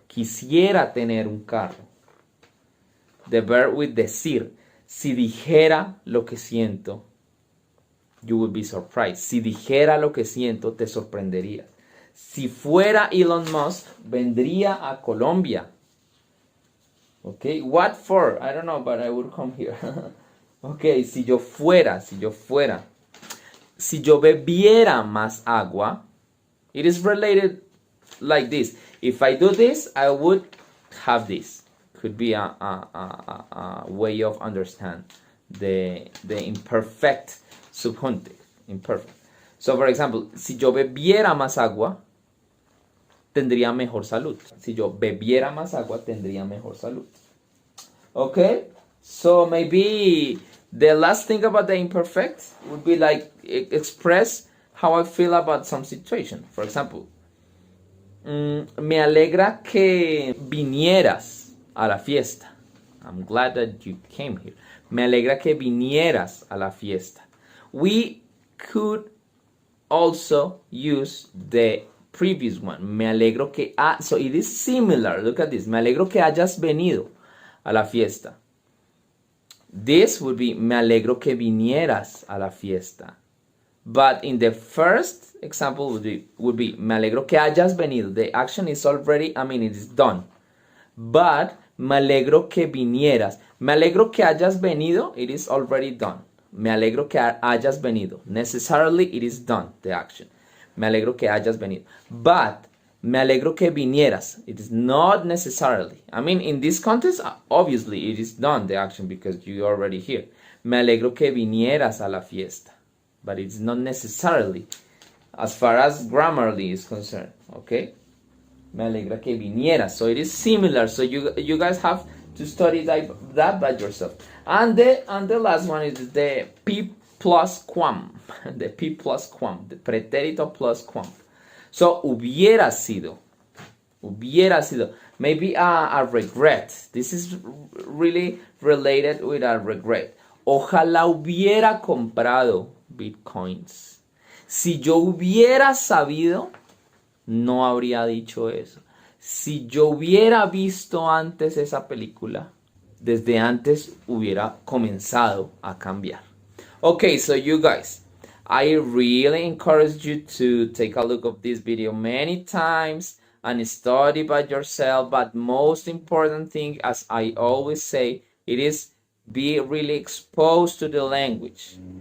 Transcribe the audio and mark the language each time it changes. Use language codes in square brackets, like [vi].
[es] Quisiera tener un carro. [en] The verb with decir. [es] Si dijera lo que siento, [en] you would be surprised. [es] Si dijera lo que siento, te sorprenderías. Si fuera Elon Musk, vendría a Colombia. [en] Okay, what for? I don't know, but I would come here. Okay, [es] si yo fuera. [en] Si yo bebiera más agua, it is related like this. If I do this, I would have this. Could be a way of understand the imperfect subjuntive. Imperfect. So, for example, [es] si yo bebiera más agua, tendría mejor salud. Si yo bebiera más agua, tendría mejor salud. [en] Okay? So, maybe the last thing about the imperfect would be like express how I feel about some situation. For example, [es] me alegra que vinieras a la fiesta. [en] I'm glad that you came here. [es] Me alegra que vinieras a la fiesta. [en] We could also use the previous one. [es] Me alegro que... [en] so it is similar. Look at this. [es] Me alegro que hayas venido a la fiesta. [en] This would be [es] me alegro que vinieras a la fiesta. [en] But in the first example would be [es] me alegro que hayas venido. [en] The action is already, it is done. [es] But me alegro que vinieras. Me alegro que hayas venido. [en] It is already done. [es] Me alegro que hayas venido. [en] Necessarily it is done, the action. [es] Me alegro que hayas venido. [en] But [es] me alegro que vinieras. [en] It is not necessarily. In this context, obviously it is done, the action, because you're already here. [es] Me alegro que vinieras a la fiesta. [en] But it's not necessarily as far as grammarly is concerned, okay? [es] Me alegra que vinieras. [en] So it is similar. So you guys have to study that by yourself. And the last one is the P plus quam. The P plus quam. The pretérito plus quam. So [es] hubiera sido. Hubiera sido. [en] Maybe a regret. This is really related with a regret. [es] Ojalá hubiera comprado bitcoins. Si yo hubiera sabido, no habría dicho eso. Si yo hubiera visto antes esa película, desde antes hubiera comenzado a cambiar. [en] Okay, so you guys, I really encourage you to take a look of this video many times and study by yourself. But most important thing, as I always say, it is be really exposed to the language.